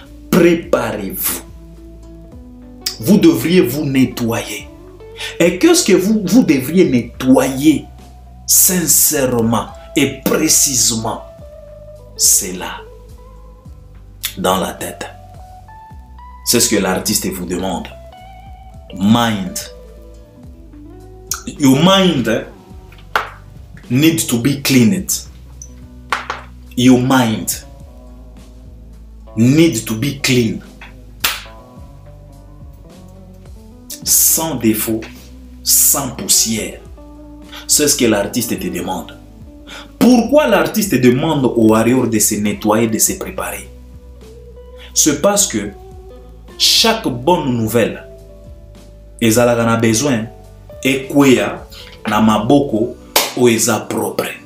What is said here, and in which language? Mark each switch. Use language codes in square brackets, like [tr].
[fr] Préparez-vous. Vous devriez vous nettoyer. Et qu'est-ce que vous devriez nettoyer sincèrement et précisément? C'est là, dans la tête. C'est ce que l'artiste vous demande. [en] Mind. Your mind needs to be cleaned. Your mind needs to be clean. [fr] Sans défaut, sans poussière. C'est ce que l'artiste te demande. Pourquoi l'artiste demande aux warriors de se nettoyer, de se préparer? C'est parce que chaque bonne nouvelle, ils ont besoin et [ln] kwea na maboko o eza propre.